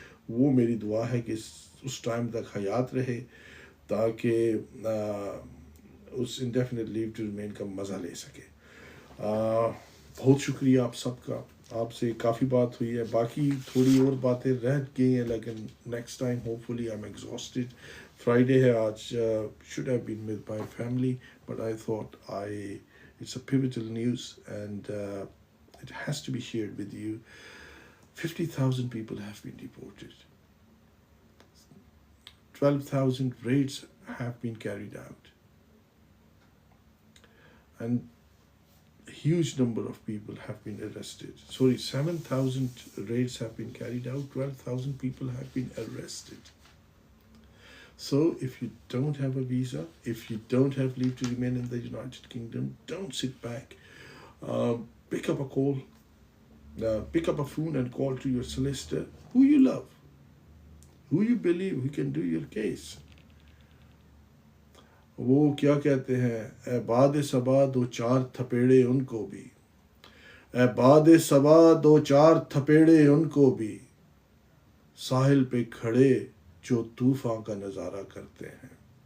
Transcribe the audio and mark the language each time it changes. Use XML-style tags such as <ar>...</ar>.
<ur>وہ میری دعا ہے کہ اس ٹائم تک حیات رہے تاکہ اس انڈیفینٹ لیو ٹو ریمین کا مزہ لے سکے. بہت شکریہ آپ سب کا, آپ سے کافی بات ہوئی ہے, باقی تھوڑی اور باتیں رہ گئی ہیں لیکن</ur> <en>Next time hopefully I am exhausted.</en> <ur>Friday ہے آج,</ur> <en>should have been with my family but I thought it's a pivotal news and it has to be shared with you. 50,000 people have been deported. 12,000 raids have been carried out. And a huge number of people have been arrested. 7,000 raids have been carried out, 12,000 people have been arrested. So if you don't have a visa, if you don't have leave to remain in the United Kingdom, don't sit back. Pick up a call, pick up a phone and call to your solicitor, who you love, who you believe who can do your case.</en> <ur>وہ کیا کہتے ہیں, اے باد صبا 2-4 تھپیڑے ان کو بھی, اے باد صبا 2-4 تھپیڑے ان کو بھی, ساحل پہ کھڑے جو طوفان کا نظارہ کرتے ہیں.</ur>